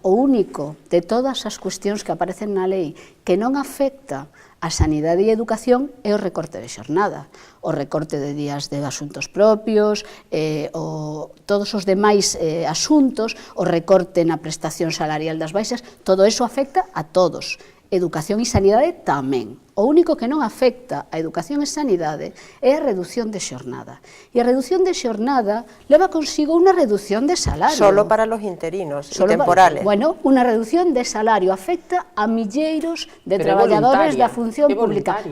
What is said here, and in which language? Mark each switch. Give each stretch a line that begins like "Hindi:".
Galician: O único de todas as cuestións que aparecen na lei que non afecta a sanidade e a educación é o recorte de xornada, o recorte de días de asuntos propios, todos os demais asuntos, o recorte na prestación salarial das baixas, todo eso afecta a todos. Educación e sanidade tamén. O único que non afecta a educación e sanidade é a reducción de xornada. E a reducción de xornada leva consigo unha reducción de salario.
Spanish: Solo para los interinos e temporales.
Galician: Bueno, unha reducción de salario afecta a milleiros de traballadores da función pública.